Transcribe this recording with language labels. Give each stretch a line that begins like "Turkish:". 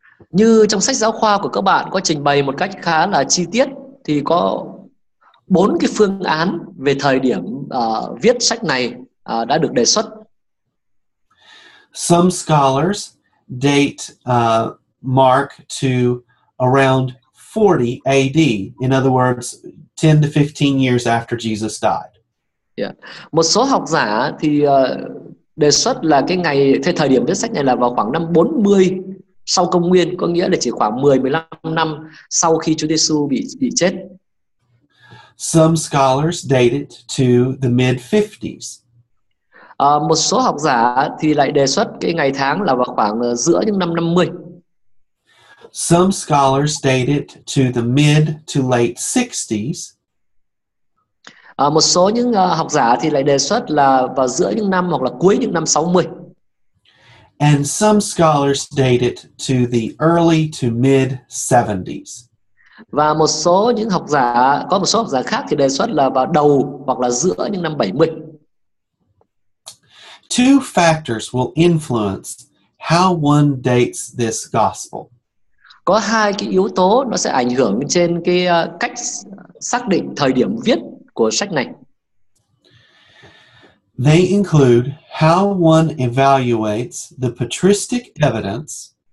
Vietnamese: Như trong sách giáo khoa của các bạn có trình bày một cách khá là chi tiết thì có 4 cái phương án về thời điểm viết sách này đã được đề xuất.
English: Some scholars date Mark to around 40 AD. In other words, 10 to 15 years after Jesus died. Yeah.
Vietnamese: Một số học giả thì đề xuất là cái ngày, thời điểm viết sách này là vào khoảng năm 40 sau công nguyên, có nghĩa là chỉ khoảng 10-15 năm sau khi Chúa Giêsu bị chết.
English: Some scholars date it to the mid-50s.
Vietnamese: Một số học giả thì lại đề xuất cái ngày tháng là vào khoảng giữa những năm 50.
English: Some scholars date it to the mid to late 60s.
Vietnamese: Một số những học giả thì lại đề xuất là vào giữa những năm hoặc là cuối những năm 60.
English: And some scholars date it to the early to mid 70s.
Vietnamese: Và một số học giả khác thì đề xuất là vào đầu hoặc là giữa những năm 70.
English: Two factors will influence how one dates this gospel.
Vietnamese: Có hai cái yếu tố nó sẽ ảnh hưởng trên cái cách xác định thời điểm viết của sách này.
English: They include how one evaluates the patristic evidence.